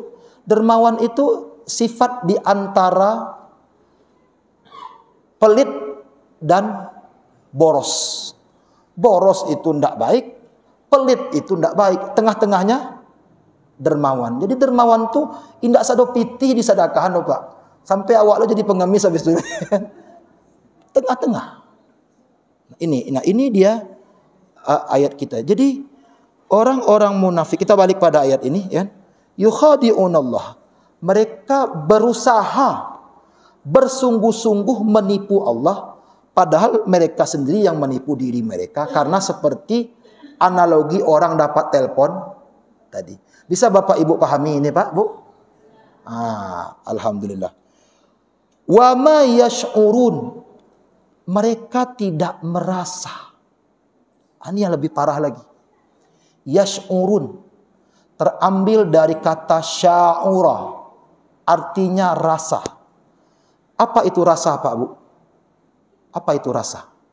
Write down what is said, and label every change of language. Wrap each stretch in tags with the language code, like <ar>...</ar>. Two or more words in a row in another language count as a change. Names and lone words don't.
<id>Dermawan itu sifat di antara pelit dan boros. Boros itu tidak baik, pelit itu tidak baik. Tengah-tengahnya dermawan.</id> <min>Jadi dermawan tuh indak sado piti di sedekahan, Pak. Sampai awak lo jadi pengemis habis itu. Tengah-tengah.</min> <id>Ini dia ayat kita. Jadi orang-orang munafik, kita balik pada ayat ini, ya. Yukhadi'unallah. Mereka berusaha bersungguh-sungguh menipu Allah, padahal mereka sendiri yang menipu diri mereka. Karena seperti analogi orang dapat telepon tadi. Bisa Bapak Ibu pahami ini, Pak, Bu?</id> <ar>الحمد لله. وما يشعرون.</ar> <id>Mereka tidak merasa. Ini yang lebih parah lagi. Yash'urun terambil dari kata sya'ura, artinya rasa. Apa itu rasa, Pak, Bu? Apa itu rasa?</id>